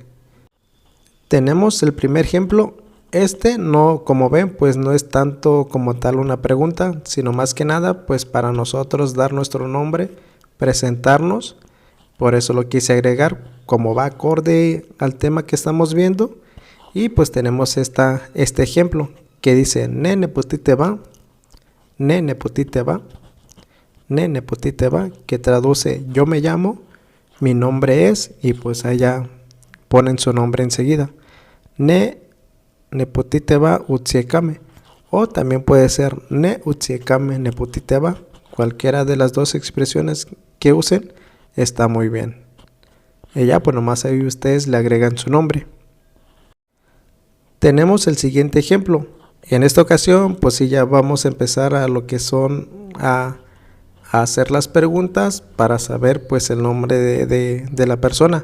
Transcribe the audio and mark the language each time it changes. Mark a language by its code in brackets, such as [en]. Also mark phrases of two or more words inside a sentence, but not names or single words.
[es] Tenemos el primer ejemplo. No, como ven, pues no es tanto como tal una pregunta, sino más que nada pues para nosotros dar nuestro nombre, presentarnos. Por eso lo quise agregar, como va acorde al tema que estamos viendo. Y pues tenemos este ejemplo que dice [hch] nene putite va, nene putite va, nene putite va, [es] que traduce yo me llamo, mi nombre es, y pues allá ponen su nombre enseguida. [hch] Ne neputite va utsiekame, o también puede ser ne utsiekame neputite va. [es] Cualquiera de las dos expresiones que usen está muy bien. Y ya pues nomás ahí ustedes le agregan su nombre. Tenemos el siguiente ejemplo. En esta ocasión, pues sí, ya vamos a empezar a lo que son a hacer las preguntas para saber pues el nombre de la persona.